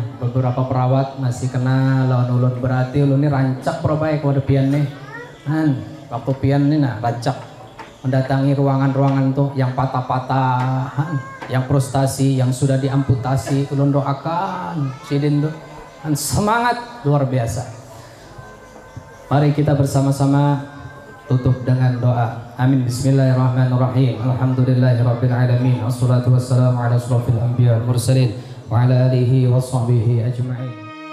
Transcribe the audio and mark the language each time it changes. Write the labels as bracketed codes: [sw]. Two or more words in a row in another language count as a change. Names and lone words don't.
[bjn] Beberapa perawat masih kena lawan ulun, berarti ulun ini rancak propai kepada pian nih. Waktu pian nih nah rancak mendatangi ruangan-ruangan tuh yang patah-patah, yang frustasi, yang sudah diamputasi. Ulun doakan sidin tuh semangat luar biasa. [id] Mari kita bersama-sama tutup dengan doa. Amin. [ar] بسم الله الرحمن الرحيم. الحمد لله رب العالمين. والصلاة والسلام على أشرف الأنبياء والمرسلين وعلى آله وصحبه أجمعين.